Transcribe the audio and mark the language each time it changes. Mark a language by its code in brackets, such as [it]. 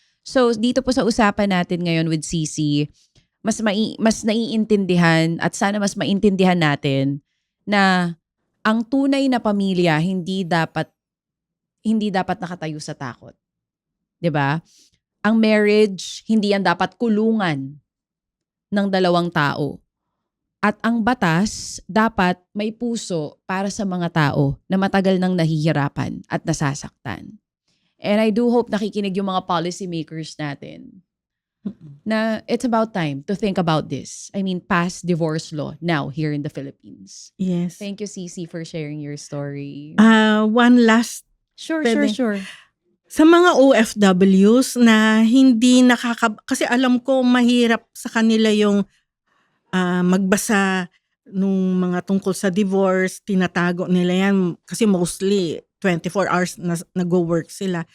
[tl] So dito po sa usapan natin ngayon with Cici, mas naiintindihan at sana mas maintindihan natin na ang tunay na pamilya hindi dapat nakatayo sa takot. 'Di ba? Ang marriage hindi yan dapat kulungan ng dalawang tao. At ang batas dapat may puso para sa mga tao na matagal nang nahihirapan at nasasaktan. [en] And I do hope [tl] nakikinig yung mga [en] policy makers [tl] natin na [en] it's about time to think about this. I mean, pass divorce law now here in the Philippines. Yes. Thank you, Cici, for sharing your story. One last Sure. [tl] sa mga OFWs na hindi kasi alam ko mahirap sa kanila yung magbasa nung mga tungkol sa divorce, tinatago nila yan kasi mostly 24 hours na nag-work sila.